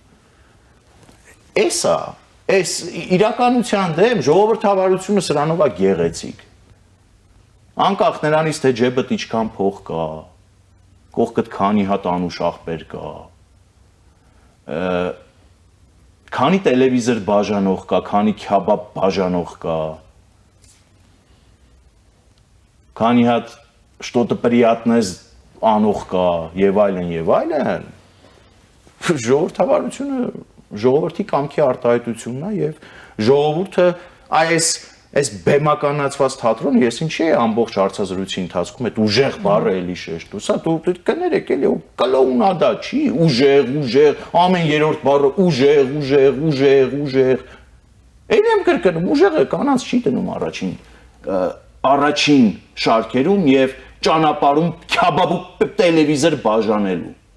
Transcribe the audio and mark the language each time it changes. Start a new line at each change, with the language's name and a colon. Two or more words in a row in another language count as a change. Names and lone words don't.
Armenian: Այս իրականության դեմ ժողովրդավարությունը սրանով է գեղեցիկ։ Անկախ նրանից թե ջեբդ ինչքան փող կա, կողքդ քանի հատ անուշ աղբեր կա, քանի տելևիզոր բաժանող կա, քանի քյաբաբ բաժանող կա, քանի հատ
Russian: что-то приятное
Armenian: անող կա եւ այլն, ժողովրդավարությունը ժողովրդի կամքի արտահայտությունն է եւ ժողովուրդը այս բեմականացված թատրոնը ես ինչի է ամբողջ հարցազրույցի ընթացքում այդ ուժեղ բառը էլի շեշտում, սա դու կներեք էլի կլոունադա չի, ուժեղ, ամեն երրորդ բառը ուժեղ, էլի եմ կրկնում, ուժեղը կանանց չի դնում առաջին շարքերում եւ ճանապարհում քյաբաբ տելևիզոր բաժանելու։